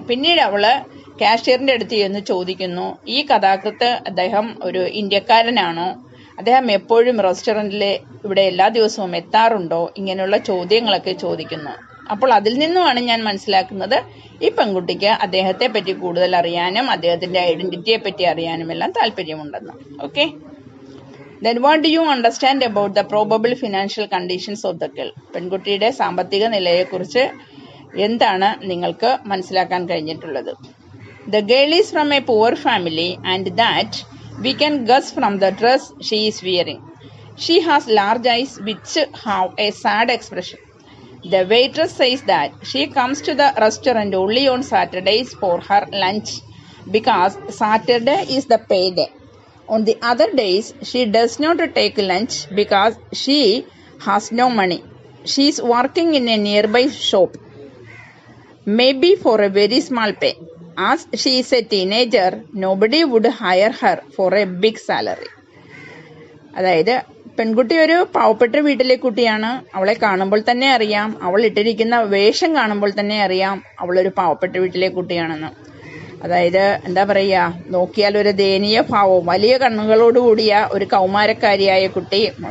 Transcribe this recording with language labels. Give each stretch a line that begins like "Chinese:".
Malayalam: പിന്നീട് അവള് കാഷ്യറിന്റെ അടുത്ത് ചെന്ന് ചോദിക്കുന്നു, ഈ കഥാകൃത്ത് അദ്ദേഹം ഒരു ഇന്ത്യക്കാരനാണോ, അദ്ദേഹം എപ്പോഴും റെസ്റ്റോറന്റിലെ ഇവിടെ എല്ലാ ദിവസവും എത്താറുണ്ടോ, ഇങ്ങനെയുള്ള ചോദ്യങ്ങളൊക്കെ ചോദിക്കുന്നു. അപ്പോൾ അതിൽ നിന്നുമാണ് ഞാൻ മനസ്സിലാക്കുന്നത് ഈ പെൺകുട്ടിക്ക് അദ്ദേഹത്തെ പറ്റി കൂടുതൽ അറിയാനും അദ്ദേഹത്തിന്റെ ഐഡന്റിറ്റിയെ പറ്റി അറിയാനും എല്ലാം താല്പര്യമുണ്ടെന്ന്. Okay.
English: Then what do you understand about the probable financial conditions of the girl?
Malayalam: പെൺകുട്ടിയുടെ സാമ്പത്തിക നിലയെക്കുറിച്ച് എന്താണ് നിങ്ങൾക്ക് മനസ്സിലാക്കാൻ കഴിഞ്ഞിട്ടുള്ളത്?
English: The girl is from a poor family and that we can guess from the dress she is wearing. She has large eyes which have a sad expression. The waitress says that she comes to the restaurant only on Saturdays for her lunch because Saturday is the payday. On the other days, she does not take lunch because she has no money. She is working in a nearby shop, maybe for a very small pay. As she is a teenager, nobody would hire her for a big salary.
Malayalam: അതായത് പെൺകുട്ടി ഒരു പാവപ്പെട്ട വീട്ടിലെ കുട്ടിയാണ്. അവളെ കാണുമ്പോൾ തന്നെ അറിയാം, അവൾ ഇട്ടിരിക്കുന്ന വേഷം കാണുമ്പോൾ തന്നെ അറിയാം അവളൊരു പാവപ്പെട്ട വീട്ടിലെ കുട്ടിയാണെന്ന്. അതായത് എന്താ പറയുക, നോക്കിയാൽ ഒരു ദയനീയ ഭാവവും വലിയ കണ്ണുകളോടുകൂടിയ ഒരു കൗമാരക്കാരിയായ കുട്ടി.